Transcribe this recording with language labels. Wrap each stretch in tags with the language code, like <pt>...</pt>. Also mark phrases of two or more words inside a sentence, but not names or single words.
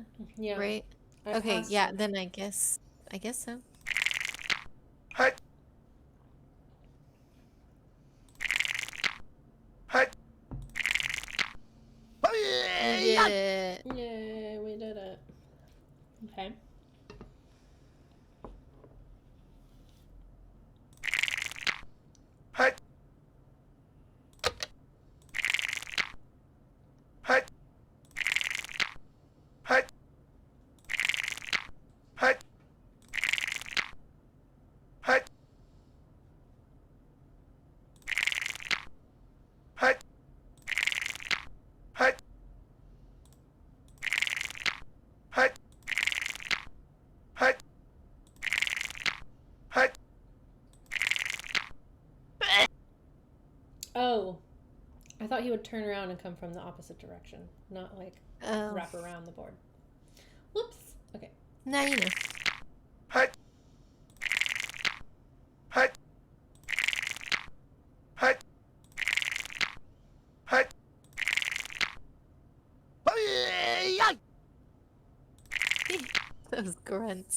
<en>Yeah. Right. I Okay. passed Yeah. them. Then I guess so. Hi. Hi. You did it. Yay, we did it. Okay. Hi. Hi. Hi. Hi. Hi. Hi. Hi. Hi. Hi. Hi. Oh, I thought he would turn around and come from the opposite direction, not like Oh. wrap around the board. Whoops. Okay. Now you know. Hi. Hi. Hi. Hi. Those grunts.</en>